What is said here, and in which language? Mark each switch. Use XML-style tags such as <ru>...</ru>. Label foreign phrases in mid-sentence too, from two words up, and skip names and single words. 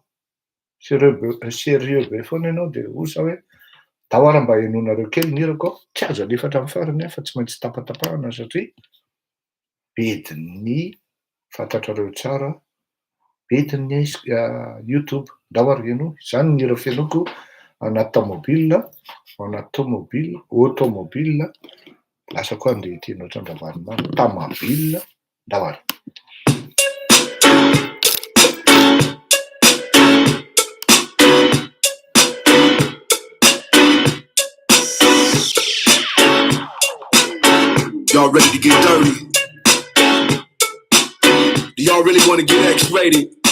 <mg>Sérieux be foana ianao de osa hoe dahoara mba henonareo kely ny hirako tsy azo alefatra amin'ny farany fa tsy maintsy tapatapahana satria bediny fantatrareo tsara bediny YouTube dahoara heno zany ny hira fenoko anaty automobile lasa koa andeha teny ohatrany ravaromamy tamabile dahoara.</mg> <en>Y'all ready to get dirty? Do y'all really want to get X-rated?</en>